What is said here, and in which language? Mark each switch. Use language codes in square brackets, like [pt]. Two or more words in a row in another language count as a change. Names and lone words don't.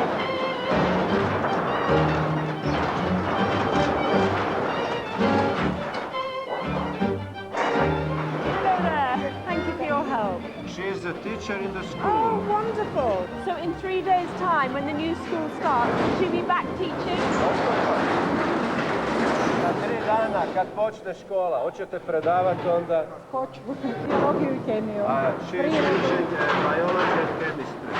[en] She is a teacher in the school. Oh, wonderful. So in 3 daes' time, when the new school starts, will she be back teaching? [hr] dana kad počne škola, hoćete predavati onda? Hoću, biologiju i kemiju. [en] She's teaching biology and chemistry.